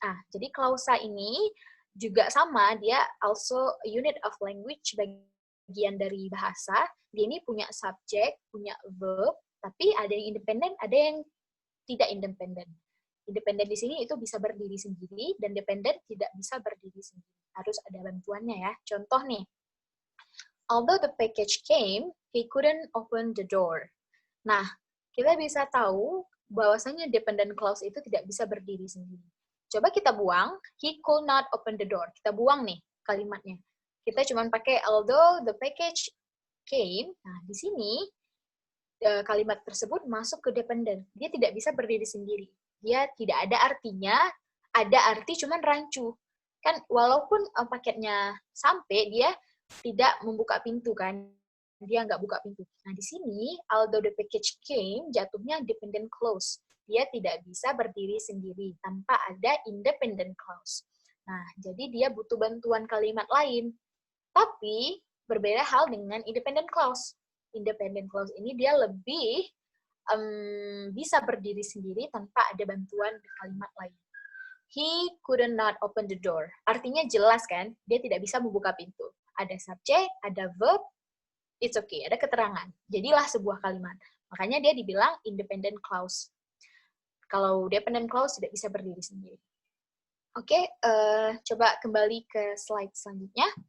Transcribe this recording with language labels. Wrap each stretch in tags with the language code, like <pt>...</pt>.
<id>Jadi klausa ini juga sama, dia</id> <en>also a unit of language,</en> <id>bagian dari bahasa. Dia ini punya subject, punya verb, tapi ada yang independen, ada yang tidak independen. Independen di sini itu bisa berdiri sendiri, dan dependent tidak bisa berdiri sendiri. Harus ada bantuannya ya. Contoh nih,</id> <en>although the package came, he couldn't open the door.</en> <id>Nah, kita bisa tahu bahwasanya dependent clause itu tidak bisa berdiri sendiri. Coba kita buang,</id> <en>he could not open the door.</en> <id>Kita buang nih kalimatnya. Kita cuma pakai</id> <en>although the package came.</en> <id>Nah, di sini kalimat tersebut masuk ke dependent. Dia tidak bisa berdiri sendiri. Dia tidak ada artinya, ada arti cuman rancu. Kan walaupun paketnya sampai, dia tidak membuka pintu kan. Dia nggak buka pintu. Nah, di sini,</id> <en>although the package came,</en> <id>jatuhnya dependent clause. Dia tidak bisa berdiri sendiri tanpa ada independent clause. Nah, jadi dia butuh bantuan kalimat lain. Tapi, berbeda hal dengan independent clause. Independent clause ini dia lebih bisa berdiri sendiri tanpa ada bantuan kalimat lain.</id> <en>He couldn't not open the door.</en> <id>Artinya jelas kan, dia tidak bisa membuka pintu. Ada subjek, ada verb,</id> <en>it's okay,</en> <id>ada keterangan. Jadilah sebuah kalimat. Makanya dia dibilang independent clause. Kalau dependent clause tidak bisa berdiri sendiri. Oke, coba kembali ke slide selanjutnya.</id>